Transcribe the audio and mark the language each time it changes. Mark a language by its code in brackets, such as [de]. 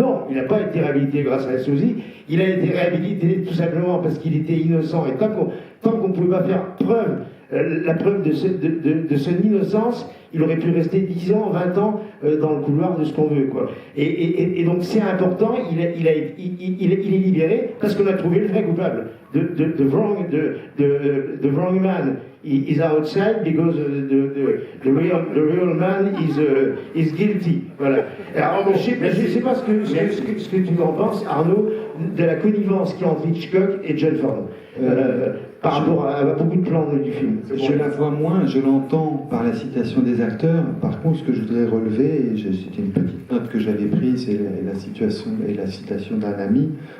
[fr] Non, il n'a pas été réhabilité grâce à un sosie, il a été réhabilité tout simplement parce qu'il était innocent. Et tant qu'on ne pouvait pas faire preuve, la preuve de son innocence, il aurait pu rester 10 ans, 20 ans dans le couloir de ce qu'on veut, quoi. Et donc c'est important, il est libéré parce qu'on a trouvé le vrai coupable. [en] The wrong man is outside because the real man is guilty. [fr] Voilà. Alors, je ne sais pas ce que tu en penses, Arnaud, de la connivence qui est entre Hitchcock et John Ford. Par rapport à beaucoup de plans du film. Je la vois moins, je l'entends par la citation des acteurs. Par contre, ce que je voudrais relever, c'était une petite note que j'avais prise, c'est la citation d'un ami.